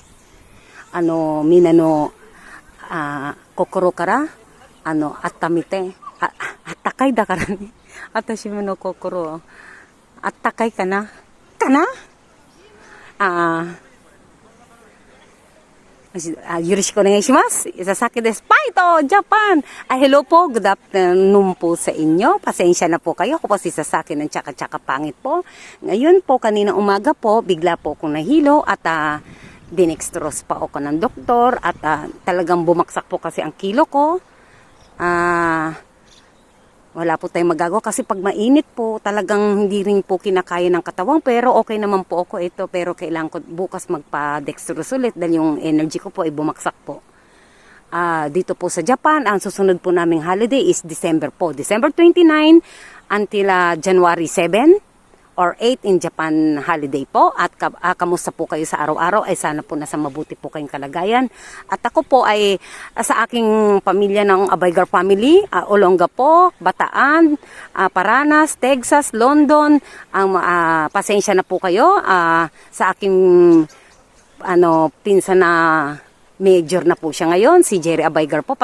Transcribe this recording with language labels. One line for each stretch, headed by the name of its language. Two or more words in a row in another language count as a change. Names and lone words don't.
Japanese: みんなの、心から温めてあったかいだからね。私の心あったかいかなよろしくお願いします。Sasaki des Paito Japan.
Filipino: Hello po,
English: good afternoon
Filipino: po sa inyo. Pasensya na po kayo. Ako po si Sasaki ng tsaka-tsaka pangit po. Ngayon po, kaninang umaga po, bigla po akong nahilo at dinextrose pa ako ng doktor at talagang bumaksak po kasi ang kilo ko. Wala po tayong magagawa kasi pag mainit po talagang hindi rin po kinakaya ng katawang, pero okay naman po ako ito, pero kailangan ko bukas magpa-dextrose ulit dahil yung energy ko po ay bumaksak po. Dito po sa Japan, ang susunod po naming
English: holiday is December
Filipino: po.
English: December 29 until January 7 or 8 in Japan holiday po.
Filipino: At kamusta po kayo sa araw-araw? Ay sana po nasa mabuti po kayong kalagayan. At ako po ay sa aking pamilya ng Abaygar family, Olongapo, Bataan, Paranas, Texas, London. Pasensya na po kayo sa aking pinsan na major na po siya ngayon, si Jerry Abaygar po.